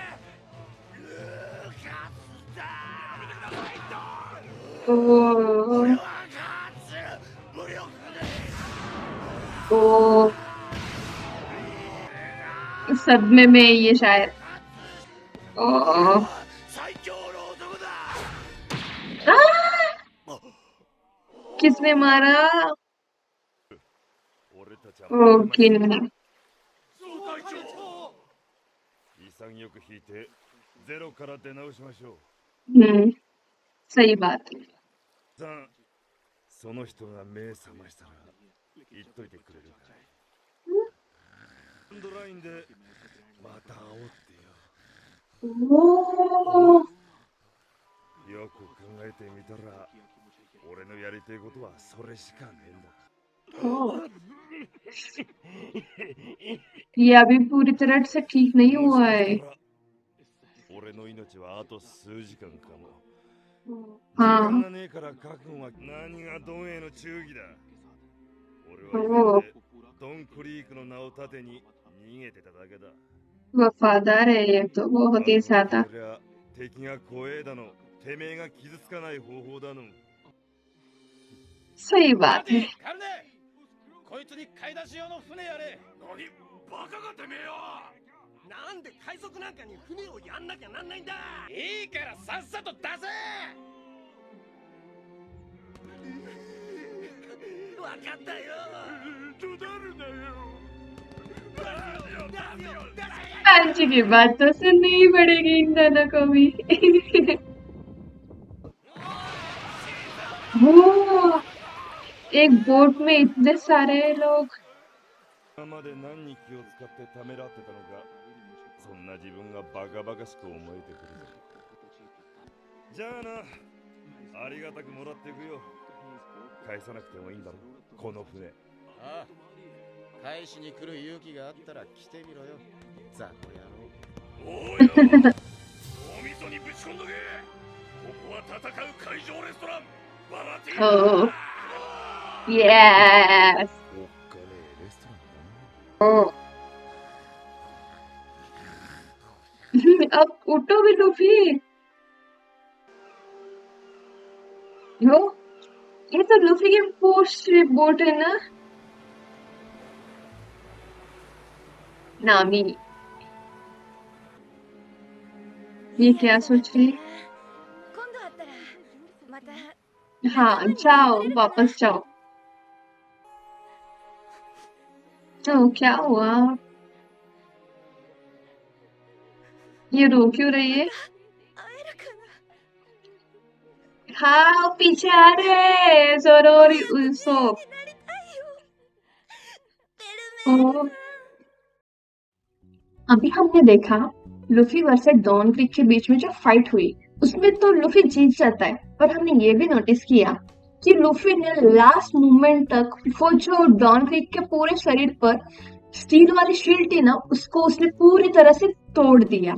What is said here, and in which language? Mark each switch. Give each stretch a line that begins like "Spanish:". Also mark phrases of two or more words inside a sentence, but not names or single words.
Hindi: ओ, ओ, सदमे में है ये शायद। ओ, आ, किसने मारा? ओ, किन?
Japanese: 潔く引いてゼロから出直しましょう。
Hindi: सही बात है।
Japanese: さん、その人が目覚ましたら言っといてくれるかい。エンドラインでまた会おうってよ。 ओ, よく考えてみたら俺のやりたいことはそれしかねえんだ。
Hindi: ओ, ये अभी पूरी तरह से ठीक नहीं
Japanese: もし
Hindi: हुआ
Japanese: か
Hindi: है।
Japanese: したら俺の命はあと数時間かも。時
Hindi: हाँ,
Japanese: 間がねえから覚悟は何がドンへの忠義だ。俺はおう今までドンクリークの名を盾に逃げてただけだ。
Hindi: वफादार है ये तो बहुत ही
Japanese: 覚悟
Hindi: ज्यादा।
Japanese: 決めりゃ敵が怖えだの、てめえが傷つかない方法だの。
Hindi: सही बात है।
Japanese: カルネ、こいつに買い出し用の船やれ。何バカがてめえよ。なんで海賊なんかに船をやんなきゃなんないんだ。いいからさっさと出せ。わかったよ。どだるなよ。
Hindi: आंची की बात तो सुननी ही पड़ेगी इन दोनों को भी। वो एक बोट में इतने सारे लोग।
Japanese: 今まで何に気を使ってためらってたのか、そんな自分がバカバカしく思えてくるぜ。じゃあな、ありがたくもらっていくよ。返さなくてもいいんだろ、この船。ああ、返しに来る勇気があったら来てみろよ、ザコ野郎。おうよ大味噌にぶち込んどけ。ここは戦う海上レストランバラティーナ。
English: Oh, yes.
Japanese: おっかねえレストランだな。
Hindi: Oh. अब उठो भी लूफी। यो, ये तो लूफी की पोस्ट बोट है ना। नामी, ये क्या सोच रही है?
Japanese: 今度会ったらまた
Hindi: हाँ, जाओ, वापस जाओ। तो क्या हुआ? ये रो क्यों रही है?
Japanese: 会えるかな。
Hindi: हाँ, पीछे आ रहे हैं जोरो और उसोप।
Japanese: なりたいよ。ベルメール
Hindi: ओ, अभी हमने देखा लूफी वर्सेस डॉन क्रिक के बीच में जो फाइट हुई उसमें तो लूफी जीत जाता है, पर हमने ये भी नोटिस किया कि लूफी ने
English: last moment
Hindi: तक वो जो डॉन क्रिक के पूरे शरीर पर स्टील वाली शील्ड थी ना उसको उसने पूरी तरह से तोड़ दिया।